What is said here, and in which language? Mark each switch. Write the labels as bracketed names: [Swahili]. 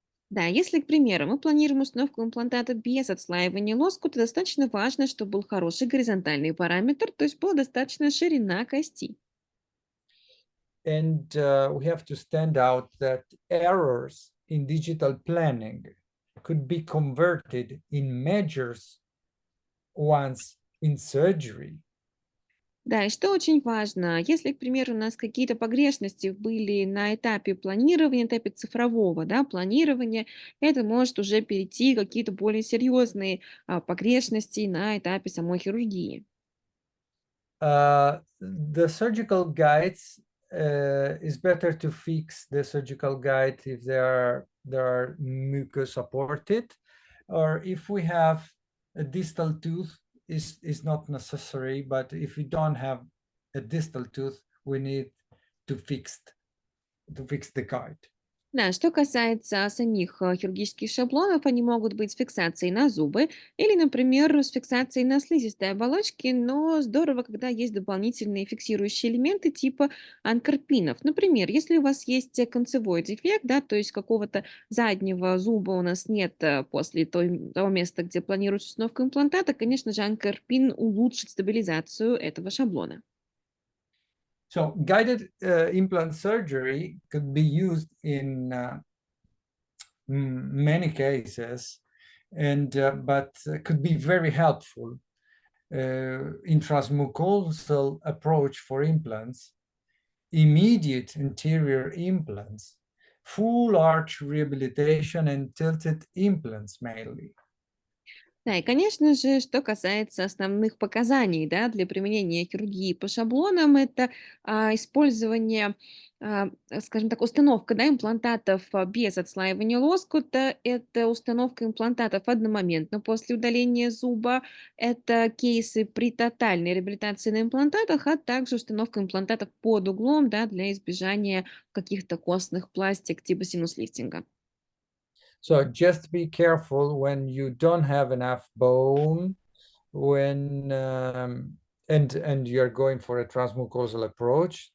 [Russian] Да, если, к примеру, мы планируем установку имплантата без отслаивания лоскута, достаточно важно, чтобы был хороший горизонтальный параметр, то есть была достаточная ширина кости. [English] And we have to stand out that errors in digital planning could be converted in measures once in surgery. [Russian] Да, и что очень важно, если, к примеру, у нас какие-то погрешности были на этапе планирования, этапе цифрового, да, планирования, это может уже перейти в какие-то более серьезные погрешности на этапе самой хирургии. [English] The surgical guides is better to fix the surgical guide if they are mucus supported, or if we have a distal tooth is not necessary, but if we don't have a distal tooth, we need to fix the guide. [Russian] Да, что касается самих хирургических шаблонов, они могут быть с фиксацией на зубы или, например, с фиксацией на слизистой оболочке, но здорово, когда есть дополнительные фиксирующие элементы типа анкорпинов. Например, если у вас есть концевой дефект, да, то есть какого-то заднего зуба у нас нет после того места, где планируется установка имплантата, конечно же, анкорпин улучшит стабилизацию этого шаблона. [English] So guided implant surgery could be used in many cases, and but could be very helpful. Intramucosal approach for implants, immediate anterior implants, full arch rehabilitation, and tilted implants mainly. [Russian] Да, и, конечно же, что касается основных показаний, да, для применения хирургии по шаблонам, это использование, скажем так, установка, да, имплантатов без отслаивания лоскута, это установка имплантатов одномоментно после удаления зуба, это кейсы при тотальной реабилитации на имплантатах, а также установка имплантатов под углом, да, для избежания каких-то костных пластик типа синус-лифтинга. [English] So just be careful when you don't have enough bone, when and you're going for a transmucosal approach.